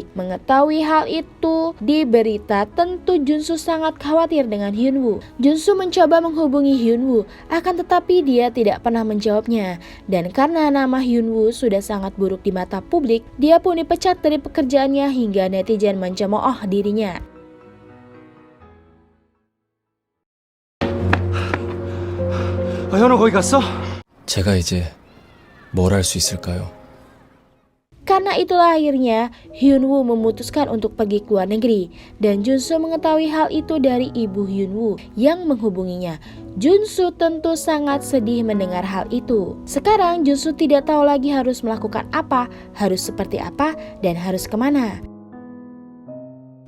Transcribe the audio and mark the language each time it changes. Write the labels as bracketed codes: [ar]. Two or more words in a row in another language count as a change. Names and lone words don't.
[id] Mengetahui hal itu di berita, tentu Junsu sangat khawatir dengan Hyunwoo. Junsu mencoba menghubungi Hyunwoo, akan tetapi dia tidak pernah menjawabnya. Dan karena nama Hyunwoo sudah sangat buruk di mata publik, dia pun dipecat dari pekerjaannya hingga netizen mencemooh dirinya. [ko] 현우 거기 갔어? 제가 이제 뭘 할 수 있을까요? [id] Karena itulah akhirnya Hyunwoo memutuskan untuk pergi ke luar negeri dan Junsu mengetahui hal itu dari ibu Hyunwoo yang menghubunginya. Junsu tentu sangat sedih mendengar hal itu. Sekarang Junsu tidak tahu lagi harus melakukan apa, harus seperti apa, dan harus kemana.